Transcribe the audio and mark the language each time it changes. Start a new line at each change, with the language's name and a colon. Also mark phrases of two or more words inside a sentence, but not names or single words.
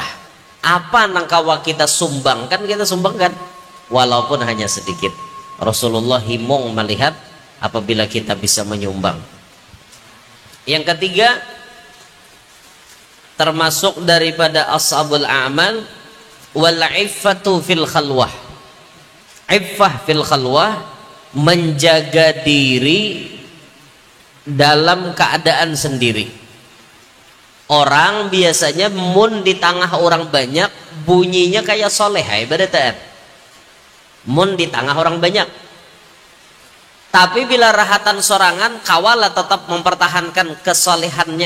Banjar: Apa nang kawa kita sumbangkan, kita sumbangkan walaupun hanya sedikit.
Indonesian: Rasulullah himung melihat apabila kita bisa menyumbang. Yang ketiga, termasuk daripada
Arabic: أصعب الأعمال, والعفة في الخلوة. عفة في الخلوة,
Indonesian: menjaga diri dalam keadaan sendiri.
Banjar: Orang biasanya mun di tengah orang banyak bunyinya kayak soleh, ibaratnya mun di tengah orang banyak, tapi bila rahatan sorangan kawala tetap mempertahankan kesolehannya.